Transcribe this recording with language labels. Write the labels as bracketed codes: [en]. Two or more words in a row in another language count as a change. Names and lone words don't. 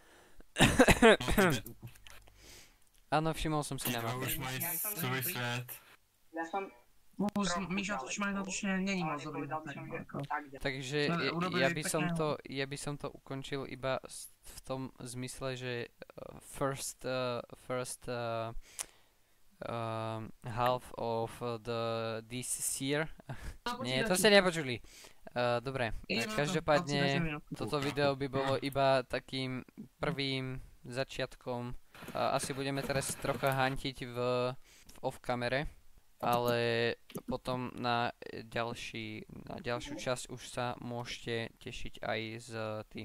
[sk] Áno, všimol som si na Kámo, mape. [cs] už mají svůj svět. [sk] Ja som... [cs] Míša totiž má natočené, není moc dobrý na ten, jako. [sk] Takže No, urobili ja by som to ukončil iba v tom zmysle, že [en] first half of this year. [sk] Nie, to ste nepočuli. Dobre, každopádne toto video by bolo iba takým prvým začiatkom. Asi budeme teraz trocha hantiť v off-kamere, ale potom na ďalšiu časť už sa môžete tešiť aj s tým